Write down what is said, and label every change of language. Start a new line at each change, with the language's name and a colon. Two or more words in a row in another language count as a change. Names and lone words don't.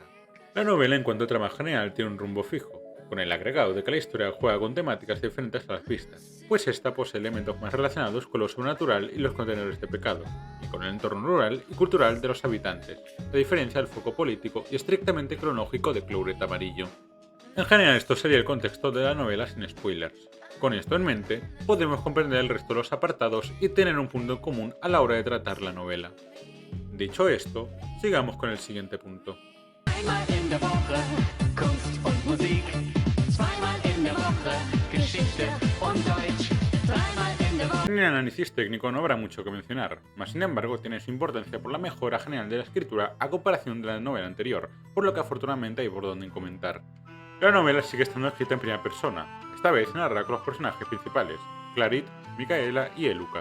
Spanish: La novela en cuanto a trama general tiene un rumbo fijo, con el agregado de que la historia juega con temáticas diferentes a las vistas, pues esta posee elementos más relacionados con lo sobrenatural y los contenedores de pecado, y con el entorno rural y cultural de los habitantes, a diferencia del foco político y estrictamente cronológico de Clauret Amarillo. En general esto sería el contexto de la novela sin spoilers. Con esto en mente, podemos comprender el resto de los apartados y tener un punto en común a la hora de tratar la novela. Dicho esto, sigamos con el siguiente punto.
German: Einmal in der Woche Kunst und Musik, zweimal in der Woche Geschichte und Deutsch, dreimal in der Woche.
Spanish: En el análisis técnico no habrá mucho que mencionar, mas sin embargo tiene su importancia por la mejora general de la escritura a comparación de la novela anterior, por lo que afortunadamente hay por donde comentar. La novela sigue estando escrita en primera persona, esta vez narra con los personajes principales, Clarit, Micaela y Eluca.